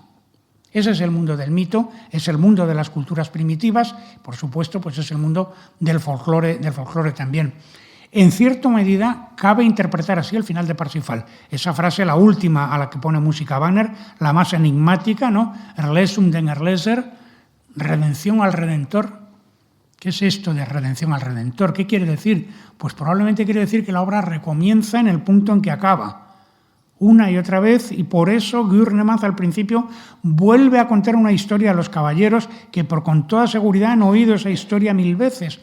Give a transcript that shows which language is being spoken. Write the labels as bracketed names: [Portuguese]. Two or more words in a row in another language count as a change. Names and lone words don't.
[Spanish] Ese es el mundo del mito, es el mundo de las culturas primitivas, por supuesto, pues es el mundo del folclore también. En cierta medida, cabe interpretar así el final de Parsifal. Esa frase, la última a la que pone música Wagner, la más enigmática, ¿no? [German] Erlösung den Erlöser, [Spanish] redención al Redentor. ¿Qué es esto de redención al Redentor? ¿Qué quiere decir? Pues probablemente quiere decir que la obra recomienza en el punto en que acaba. Una y otra vez, y por eso Gurnemann al principio vuelve a contar una historia a los caballeros que con toda seguridad han oído esa historia 1000 veces.